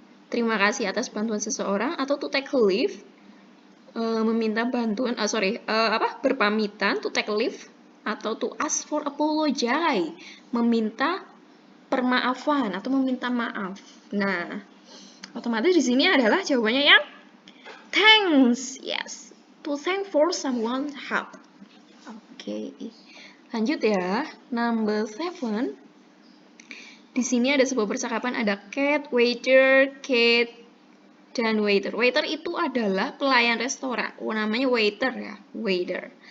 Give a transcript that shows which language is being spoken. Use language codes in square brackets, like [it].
[id] Terima kasih atas bantuan seseorang, atau [en] to take a leave, [id] meminta bantuan, berpamitan, to take a leave, atau [en] to ask for apology, [id] meminta permaafan atau meminta maaf. Nah, otomatis di sini adalah jawabannya yang thanks. [en] Yes, to thank for someone's help. [id] Oke. Lanjut ya, number 7. Di sini ada sebuah percakapan, ada cat, waiter, dan waiter. Waiter itu adalah pelayan restoran. Namanya waiter ya, waiter.